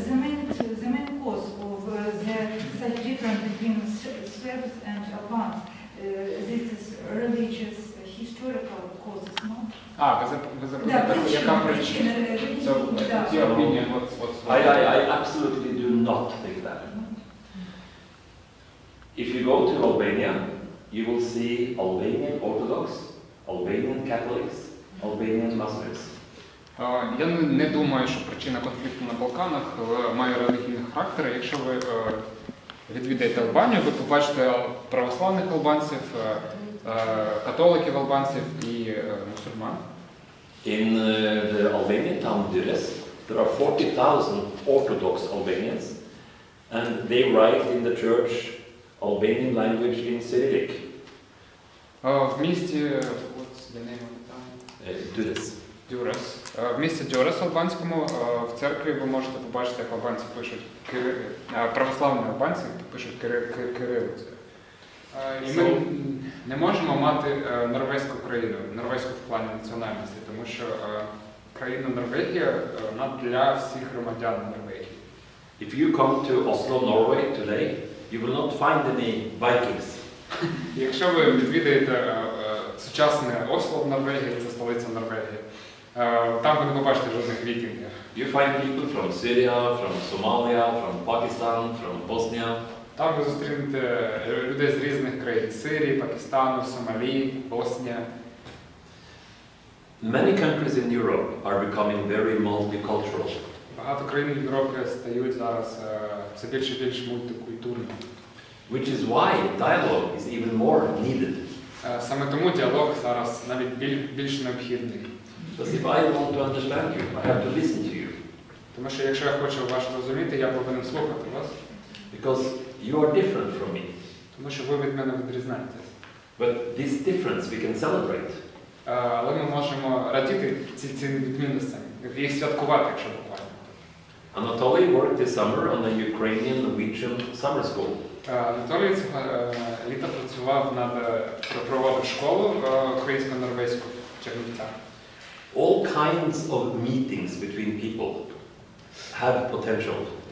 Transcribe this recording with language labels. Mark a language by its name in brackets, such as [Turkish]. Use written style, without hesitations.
[English] The main cause of the such difference between Serbs and Albans, this is religious, historical causes, no? [Ukrainian] Ви запитали, яка причина? [English] I absolutely do not think that. If you go to Albania, you will see Albanian Orthodox, Albanian Catholics, Albanian Muslims. [Ukrainian] Я не думаю, що причина конфлікту на Балканах має релігійний характер. Якщо ви відвідаєте Албанію, ви побачите православних албанців, католиків албанців і мусульман. [English] In the Albanian town Durrës, there are 40,000 Orthodox Albanians, and they write in the church Albanian language in Cyrillic. [Ukrainian] В місті, [English] what's the name of the town? Durrës. [Ukrainian] В місті Дюрес албанському в церкві ви можете побачити, як албанці пишуть православні албанці пишуть кирилицею. І ми не можемо мати норвезьку країну, норвезьку в плані національності, тому що країна Норвегія для всіх громадян Норвегії. [English] If you come to Oslo, Norway today, you will not find any Vikings. [Ukrainian] Якщо ви відвідаєте сучасне Осло в Норвегії, це столиця Норвегії, там ви не побачите жодних вікінгів. [English] You find people from Syria, from Somalia, from Pakistan, from Bosnia. [Ukrainian] Там ви зустрінете людей з різних країн – Сирії, Пакистану, Сомалі, Боснія. [English] Many countries in Europe are becoming very multicultural. [Ukrainian] Багато країн Європи стають зараз все більше і більш мультикультурними. [English] Which is why dialogue is even more needed. [Ukrainian] Саме тому діалог зараз навіть більш необхідний. [English] Because if I want to understand you, I have to listen to you. [Ukrainian] Тому що якщо я хочу вас розуміти, я повинен слухати вас. [English] Because you are different from me. [Ukrainian] Тому що ви від мене відрізняєтесь. [English] But this difference we can celebrate. [Ukrainian] Але ми можемо радіти цим відмінностям, їх святкувати, якщо буквально. [English] Anatoly worked this summer on a Ukrainian-Norwegian summer school. [Ukrainian] Анатолій цього літа працював проводив школу українсько-норвезьку в Чернівцях. [English] All kinds of meetings between people have potential.